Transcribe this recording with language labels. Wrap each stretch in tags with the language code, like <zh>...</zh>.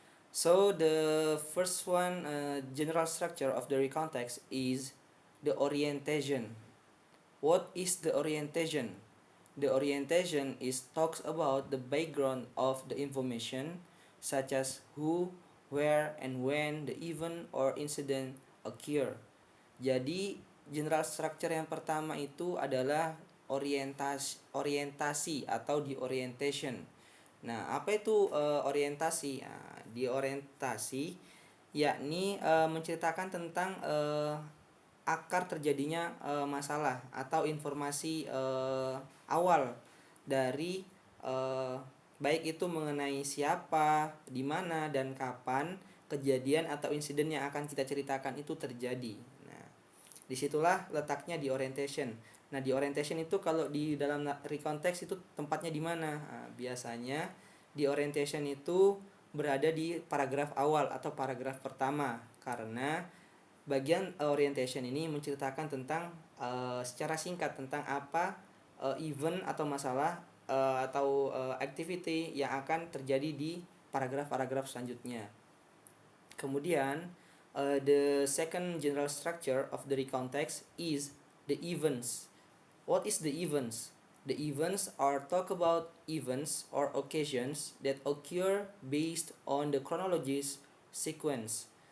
<en>So the first one, general structure of the recontext is the orientation. What is the orientation? The orientation is talks about the background of the information, such as who, where, and when the event or incident occur.</en> <id>Jadi general structure yang pertama itu adalah orientasi atau the orientation. Nah, apa itu orientasi? Nah, di orientasi yakni menceritakan tentang akar terjadinya masalah atau informasi awal dari baik itu mengenai siapa, di mana dan kapan kejadian atau insiden yang akan kita ceritakan itu terjadi. Nah, disitulah letaknya di orientation. Nah, di orientation itu kalau di dalam recontext itu tempatnya di mana? Nah, biasanya di orientation itu berada di paragraf awal atau paragraf pertama, karena bagian orientation ini menceritakan tentang secara singkat tentang apa event atau masalah atau activity yang akan terjadi di paragraf-paragraf selanjutnya. Kemudian</id> <en>the second general structure of the recontext is the events. What is the events? The events are talk about events or occasions that occur based on the chronology's sequence.</en>